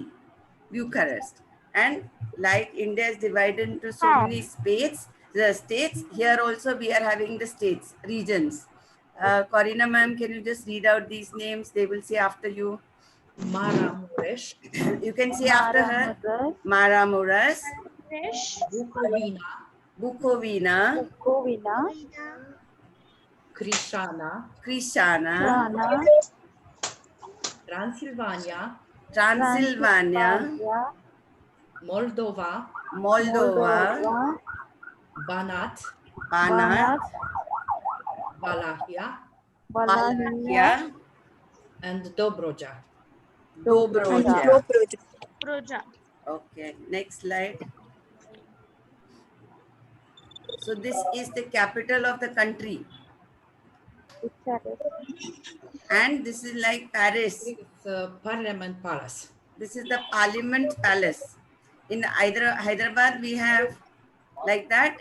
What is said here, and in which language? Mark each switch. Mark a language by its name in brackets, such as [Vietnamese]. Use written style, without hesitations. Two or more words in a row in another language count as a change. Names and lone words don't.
[English] Bucharest. And like India is divided into so many states, here also we are having the states, regions. Corina ma'am, can you just read out these names? They will say after you. Maramureș. You can say after her. Maramureș. Bucovina. Bukovina. Crișana. Transilvania. Moldova. Banat. Valahia. Valachia, and Dobroja. Dobroja. Proja. Okay, next slide. So this is the capital of the country. And this is like Paris. It's Parliament Palace. This is the Parliament Palace. In Hyderabad, we have like that.